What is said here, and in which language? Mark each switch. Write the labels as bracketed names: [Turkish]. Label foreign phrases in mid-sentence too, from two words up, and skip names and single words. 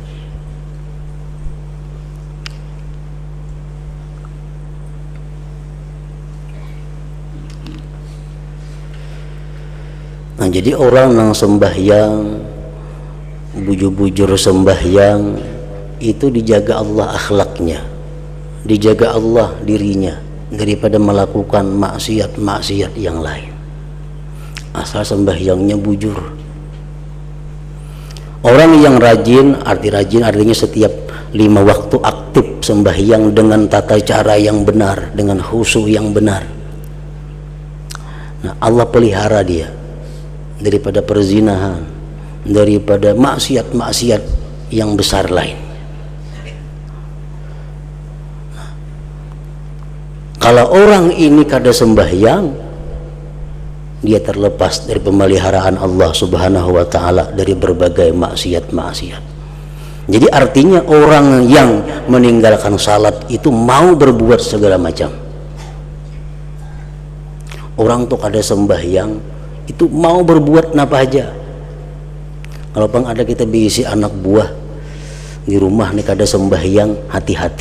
[Banjar] Nah, jadi orang yang sembahyang, bujur-bujur sembahyang, itu dijaga Allah akhlaknya, dijaga Allah dirinya daripada melakukan maksiat-maksiat yang lain. Asal sembahyangnya bujur. Orang yang rajin, artinya setiap 5 waktu aktif sembahyang dengan tata cara yang benar, dengan khusyuk yang benar. Nah, Allah pelihara dia daripada perzinahan, daripada maksiat-maksiat yang besar lain. Kalau orang ini kada sembahyang, dia terlepas dari pemeliharaan Allah [Arabic] سبحانه وتعالى [Banjar] dari berbagai maksiat-maksiat. Jadi artinya orang yang meninggalkan salat itu mau berbuat segala macam. Orang tuh kada sembahyang itu mau berbuat apa aja. Kalau pang ada kita bisi anak buah di rumah nih kada sembahyang, hati-hati.